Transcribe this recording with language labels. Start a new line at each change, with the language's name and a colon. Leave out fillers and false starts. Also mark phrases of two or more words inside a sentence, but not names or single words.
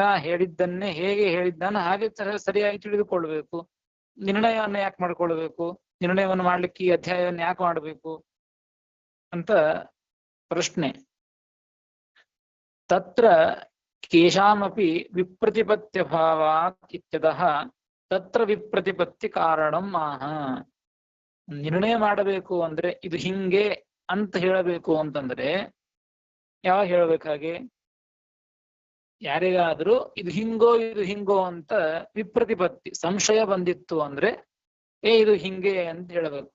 Kannada: ಹೇಳಿದ್ದನ್ನೇ ಹೇಗೆ ಹೇಳಿದ್ದಾನೆ ಹಾಗೆ ಸರಿಯಾಗಿ ತಿಳಿದುಕೊಳ್ಬೇಕು. ನಿರ್ಣಯವನ್ನ ಯಾಕೆ ಮಾಡ್ಕೊಳ್ಬೇಕು, ನಿರ್ಣಯವನ್ನು ಮಾಡ್ಲಿಕ್ಕೆ ಈ ಅಧ್ಯಾಯವನ್ನು ಯಾಕೆ ಮಾಡಬೇಕು ಅಂತ ಪ್ರಶ್ನೆ.
Sanskrit: ತತ್ರ ಕೇಶಾಮಪಿ ವಿಪ್ರತಿಪತ್ಯ ಭಾವಾತ್ ಇತ್ಯತಃ ತತ್ರ ವಿಪ್ರತಿಪತ್ತಿ ಕಾರಣಂ ಆಹ.
Kannada: ನಿರ್ಣಯ ಮಾಡಬೇಕು ಅಂದ್ರೆ ಇದು ಹಿಂಗೆ ಅಂತ ಹೇಳಬೇಕು ಅಂತಂದ್ರೆ ಯಾವಾಗ ಹೇಳ್ಬೇಕಾಗೆ, ಯಾರಿಗಾದ್ರೂ ಇದು ಹಿಂಗೋ ಅಂತ ವಿಪ್ರತಿಪತ್ತಿ, ಸಂಶಯ ಬಂದಿತ್ತು ಅಂದ್ರೆ ಇದು ಹಿಂಗೆ ಅಂತ ಹೇಳ್ಬೇಕು.